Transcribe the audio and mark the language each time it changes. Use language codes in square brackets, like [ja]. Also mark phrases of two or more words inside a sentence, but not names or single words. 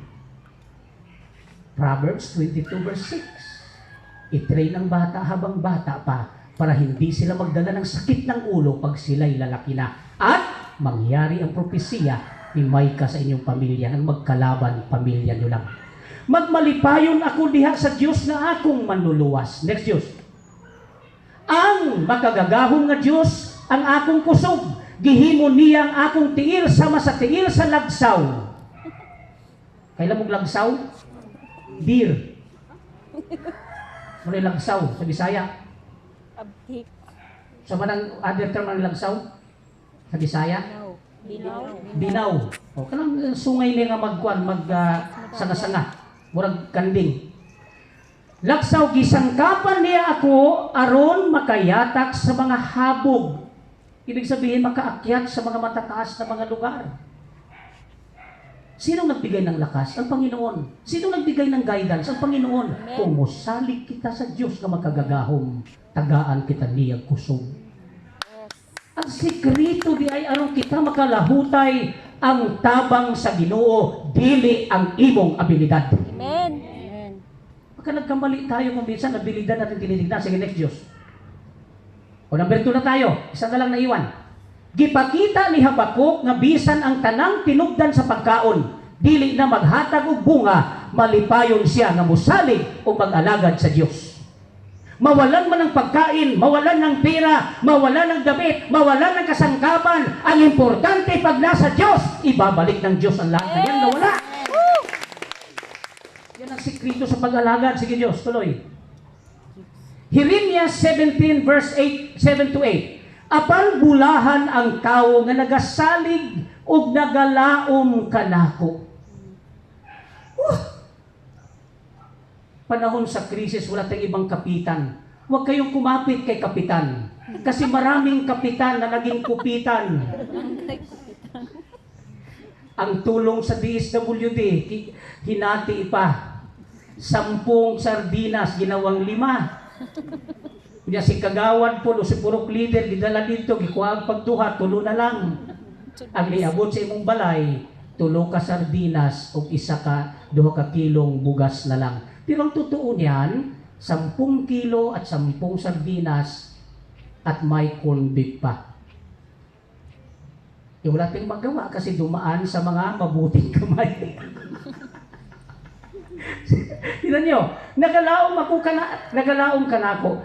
[en] Proverbs 22 verse 6. [tl] I-train ang bata habang bata pa para hindi sila magdala ng sakit ng ulo pag sila'y lalaki na. At mangyari ang propesya ni Micah sa inyong pamilya nang magkalaban pamilya nyo lang. [ceb] Magmalipayon ako diha sa Diyos na akong manluluwas. Next Diyos. Ang makagagahom nga Diyos ang akong kusog. Gihimo niya ang akong tiil sama sa tiil sa lagsaw. [tl] Kailan mong lagsaw? Deer. [ceb] Muna lagsaw sa Bisaya. Abtik. [tl] Sa manang [en] other term [tl] ng lagsaw? [ceb] Sa Bisaya? Binaw. O, kanang sungay niya nga sanga-sanga. Murag kanding. Laksaw, gisangkapan niya ako aron makayatak sa mga habog. [tl] Ibig sabihin, makaakyat sa mga matataas na mga lugar. Sino nagbigay ng lakas? Ang Panginoon. Sino nagbigay ng guidance? Ang Panginoon. Amen. [ceb] Kung musalig kita sa Diyos na makagagahom, tagaan kita niyag kusog. Ang sikreto di ay aron kita makalahutay ang tabang sa Ginoo, dili ang imong abilidad. Amen. [tl] Baka nagkamali tayo kung minsan abilidad natin tinitignan. Sige, next Diyos. O number 2 na tayo. Isa na lang naiwan. [ceb] Gipakita ni Habakuk nga bisan ang tanang tinubdan sa pagkaon, dili na maghatag og bunga, malipayon siya nga musalig o mag-alagad sa Diyos. [tl] Mawalan man ng pagkain, mawalan ng pera, mawalan ng damit, mawalan ng kasangkapan. Ang importante pag nasa Diyos, ibabalik ng Diyos ang lahat na yan na wala. Yan ang sikreto sa pag-alagad. Sige Diyos, tuloy. Jeremiah 17 verse 7 to 8. [ceb] Apan bulahan ang tao nga nagasalig ug nagalaom kanako. Panahon sa krisis, [tl] wala tayong ibang kapitan. Huwag kayong kumapit kay kapitan. Kasi maraming kapitan na naging kupitan. Ang tulong sa DSWD, hinati pa. 10 sardinas, ginawang 5. Kanya si kagawad po, si purok leader, [ceb] gidala dito, gikuha ang pagduha, tulo na lang. Ang liabot sa imong balay, tulo ka sardinas o isa ka, 2 ka kilong bugas na lang. [tl] Pero ang totoo niyan, 10 kilo at 10 sardinas at may corned beef pa. Wala tayong magawa kasi dumaan sa mga mabuting kamay. Tignan nyo, nagalaom ka na ako.